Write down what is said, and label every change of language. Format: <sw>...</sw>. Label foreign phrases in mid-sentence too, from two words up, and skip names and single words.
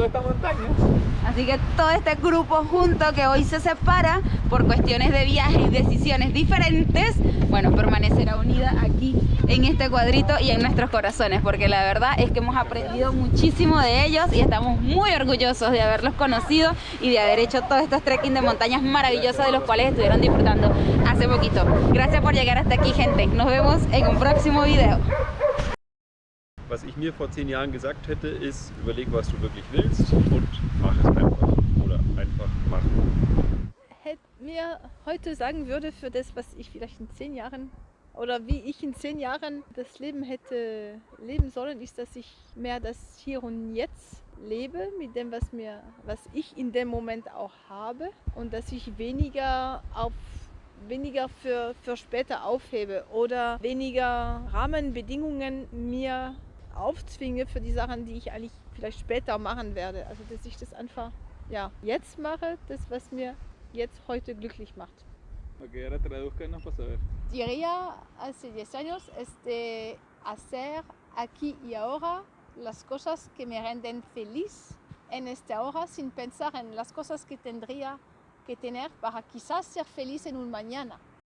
<es>Así que todo este grupo junto que hoy se separa por cuestiones de viaje y decisiones diferentes, bueno, permanecerá unida aquí en este cuadrito y en nuestros corazones, porque la verdad es que hemos aprendido muchísimo de ellos y estamos muy orgullosos de haberlos conocido y de haber hecho todos estos trekking de montañas maravillosos de los cuales estuvieron disfrutando hace poquito. Gracias por llegar hasta aquí, gente. Nos vemos en un próximo video.</es> <de>Was ich mir vor 10 Jahren gesagt hätte, ist, überleg, was du wirklich willst und mach es einfach. Oder einfach machen. Mir heute sagen würde, für das, was ich vielleicht in 10 Jahren oder wie ich in 10 Jahren das Leben hätte leben sollen, ist, dass ich mehr das Hier und Jetzt lebe mit dem, was ich in dem Moment auch habe, und dass ich weniger für später aufhebe oder weniger Rahmenbedingungen mir aufzwinge für die Sachen, die ich eigentlich vielleicht später machen werde. Also dass ich das einfach jetzt mache, das was mir jetzt heute glücklich macht.</de> <es>Ok, ahora tradúzcanos para saber. Diría hace 10 años es de hacer aquí y ahora las cosas que me renden feliz en esta hora sin pensar en las cosas que tendría que tener para quizás ser feliz en un mañana.</es>